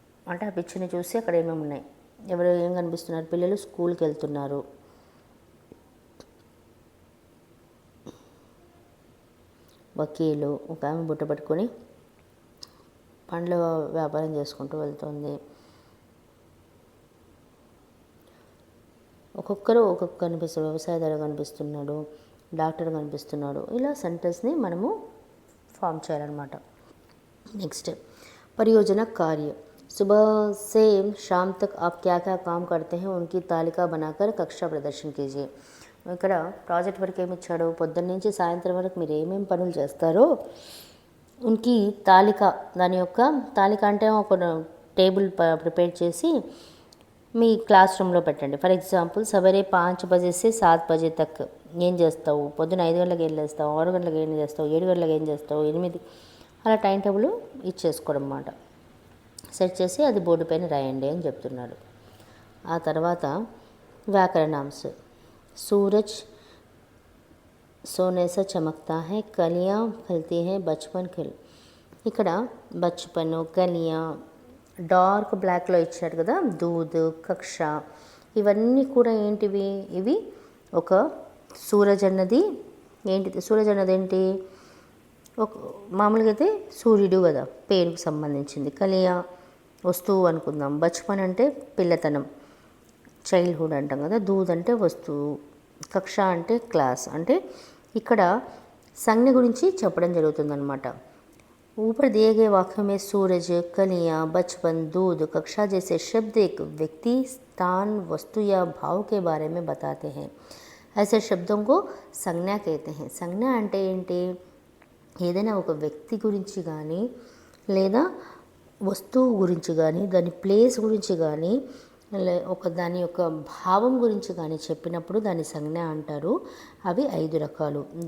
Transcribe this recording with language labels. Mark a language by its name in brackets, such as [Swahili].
[Telugu] అంటే ఆ పిక్చర్ని చూసి అక్కడ ఏమేమి ఉన్నాయి, ఎవరు ఏం కనిపిస్తున్నారు, పిల్లలు స్కూల్కి వెళ్తున్నారు, వకీలు, ఒక ఆమె బుట్ట పట్టుకొని పండ్ల వ్యాపారం చేసుకుంటూ వెళ్తుంది, ఒక్కొక్కరు ఒక్కొక్క కనిపిస్తారు, వ్యవసాయదారు కనిపిస్తున్నాడు, డాక్టర్ కనిపిస్తున్నాడు. ఇలా సెంటెన్స్ని మనము ఫామ్ చేయాలన్నమాట. [Hindi] నెక్స్ట్ परियोजना कार्य, सुबह से शाम तक आप क्या क्या काम करते हैं उनकी तालिका बनाकर कक्षा प्रदर्शन कीजिए. [Telugu] ఇక్కడ ప్రాజెక్ట్ వర్క్ ఏమి ఇచ్చాడు, పొద్దున్న నుంచి సాయంత్రం వరకు మీరు ఏమేమి పనులు చేస్తారో ఉనికి తాలిక, దాని యొక్క తాలిక అంటే ఒక టేబుల్ ప్రిపేర్ చేసి మీ క్లాస్ రూమ్లో పెట్టండి. ఫర్ ఎగ్జాంపుల్ [Hindi] సవేరే 5 బజే సే 7 బజే తక్ [Telugu] ఏం చేస్తావు, పొద్దున్న 5 గంటలకు ఏం చేస్తావు, 6 గంటలకు ఏం చేస్తావు, 7 గంటలకు ఏం చేస్తావు, 8 అలా టైం టేబుల్ ఇచ్చేసుకోవడం అన్నమాట. సెట్ చేసి అది బోర్డు పైన రాయండి అని చెప్తున్నాడు. ఆ తర్వాత వ్యాకరణాంశ, [Hindi] सूरज सोने से चमकता है, कलियाँ खिलती हैं, बचपन खिल. [Telugu] ఇక్కడ బచ్పన్, కలియా డార్క్ బ్లాక్లో ఇచ్చాడు కదా, దూద్, కక్ష ఇవన్నీ కూడా ఏంటివి, ఇవి ఒక సూరజ్ అన్నది ఏంటిది, సూరజ్ అన్నది ఏంటి, ఒక మామూలుగా అయితే సూర్యుడు కదా, పేరుకు సంబంధించింది. కలియా వస్తువు అనుకుందాం, బచ్పన్ అంటే పిల్లతనం, చైల్డ్హుడ్ అంటాం కదా, దూద్ అంటే వస్తువు, కక్ష అంటే క్లాస్. అంటే ఇక్కడ సంజ్ఞ గురించి చెప్పడం జరుగుతుందన్నమాట. [Hindi] ऊपर दिए गए वाक्यों में सूरज, कलियाँ, बचपन, दूध, कक्षा जैसे शब्द एक व्यक्ति, स्थान, वस्तु या भाव के बारे में बताते हैं. ऐसे शब्दों को संज्ञा कहते हैं. [Telugu] సంజ్ఞ అంటే ఏంటి, ఏదైనా ఒక వ్యక్తి గురించి కానీ లేదా వస్తువు గురించి కానీ దాని ప్లేస్ గురించి కానీ ఒక దాని యొక్క భావం గురించి కానీ చెప్పినప్పుడు దాని సంజ్ఞ అంటారు. అవి 5 రకాలు.